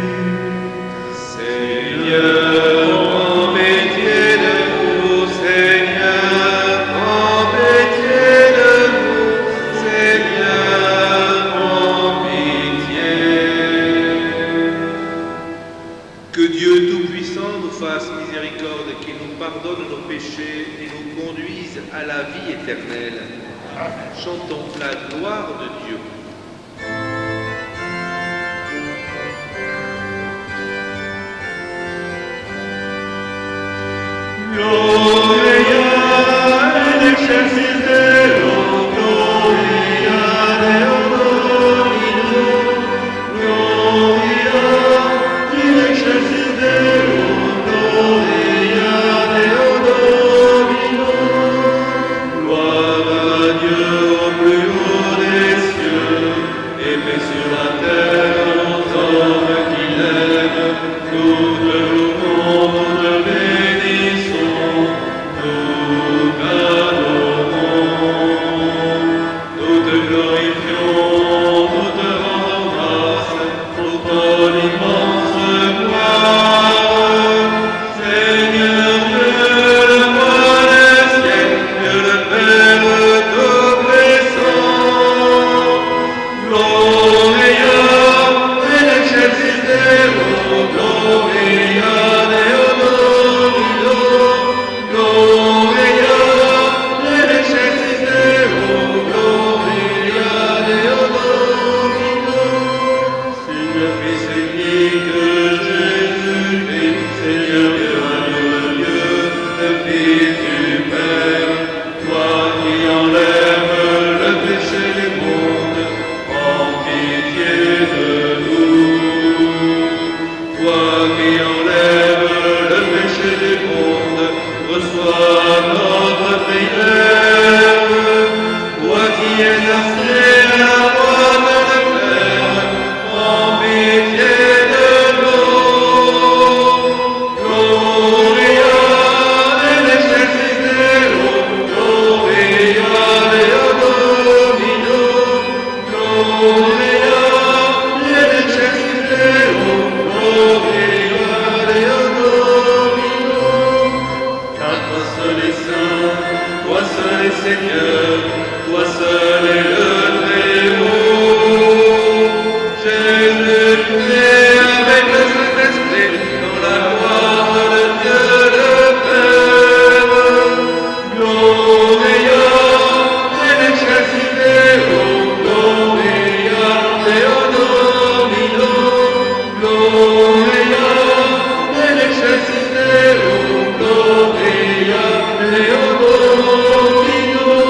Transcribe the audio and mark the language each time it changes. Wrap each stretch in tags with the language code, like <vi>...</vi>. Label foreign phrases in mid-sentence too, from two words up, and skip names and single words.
<fr>Seigneur, en pitié de nous, Seigneur, en pitié de nous, Seigneur, en pitié. Que Dieu Tout-Puissant nous fasse miséricorde, qu'il nous pardonne nos péchés et nous conduise à la vie éternelle. Chantons la gloire de Dieu.</fr> <la>Gloria in excelsis Deo, Gloria Deo Domino, Gloria in excelsis Deo, Gloria Deo Domino.</la> <fr>Gloire à Dieu au plus haut des cieux, et paix sur la terre aux hommes qu'il aime. Nous te louons, nous te bénissons, nous t'adorons, nous te glorifions, nous te rendons grâce pour ton immense gloire. Seigneur Dieu, le roi des siècles, le Père Tout-Puissant,</fr> <la>Gloria in excelsis Deo, Gloria Deo Domino, Gloria in excelsis Deo, Gloria Deo Domino.</la> <fr>Seigneur Fils unique Jésus-Christ, Seigneur Dieu, agneau de Dieu, le Fils du Père, toi qui enlèves le péché du monde, prends pitié de nous. Toi qui enlèves le péché du monde, reçois notre prière. Toi qui es assis à la droite de Père, prends pitié de nous.</fr> <la>Gloria in excelsis Deo, Gloria Deo Domino, Gloria in excelsis Deo, Gloria Deo Domino.</la> <fr>Car toi seul est saint, toi seul est Seigneur, toi seul est le Très-Haut. Jésus, tu es avec le Saint-Esprit dans la gloire de Dieu le Père.</fr> <la>Gloria in excelsis Deo, Gloria Deo Domino, Gloria in excelsis Deo, Gloria Deo Domino.</la>